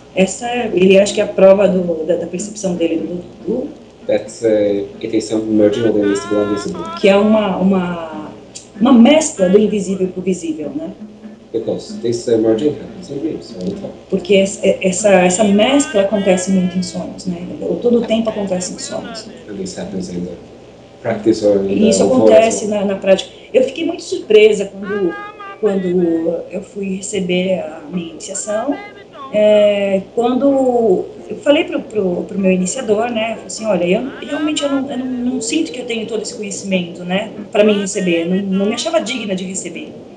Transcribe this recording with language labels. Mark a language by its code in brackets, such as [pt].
[pt] Essa ele acha que é a prova da percepção dele do voodoo. [en] It is a merging of the mystical and visible. [pt] Que é uma mescla do invisível com o visível, né? [en] Because this merging happens in dreams all the time. [pt] Porque essa mescla acontece muito em sonhos, né? Todo o tempo acontece em sonhos. [en] And this happens in the practice or in [pt] the isso acontece na prática. Eu fiquei muito surpresa quando eu fui receber a minha iniciação, quando eu falei pro meu iniciador, né, eu falei assim, olha, eu realmente não sinto que eu tenho todo esse conhecimento, né, para mim receber, não me achava digna de receber.